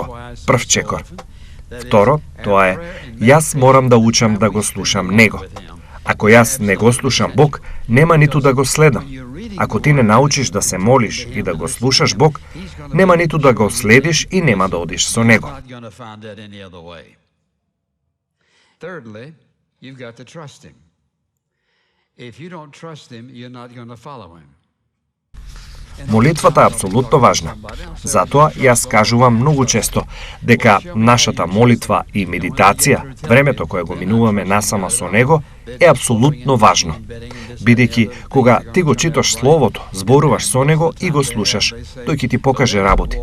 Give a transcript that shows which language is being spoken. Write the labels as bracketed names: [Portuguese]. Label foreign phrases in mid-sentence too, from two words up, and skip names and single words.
[Macedonian] Прв чекор. Второ, тоа е, јас морам да учам да го слушам Него. Ако јас не го слушам Бог, нема ниту да го следам. Ако ти не научиш да се молиш и да го слушаш Бог, нема ниту да го следиш и нема да одиш со Него. [English] Thirdly, you've got to trust Him. If you don't trust Him, you're not going to follow Him. [Macedonian] Молитвата е апсолутно важна. Затоа јас кажувам многу често дека нашата молитва и медитација, времето кое го минуваме насама со Него, е апсолутно важно. Бидејќи кога ти го читаш Словото, зборуваш со Него и го слушаш, тој ќе ти покаже работи.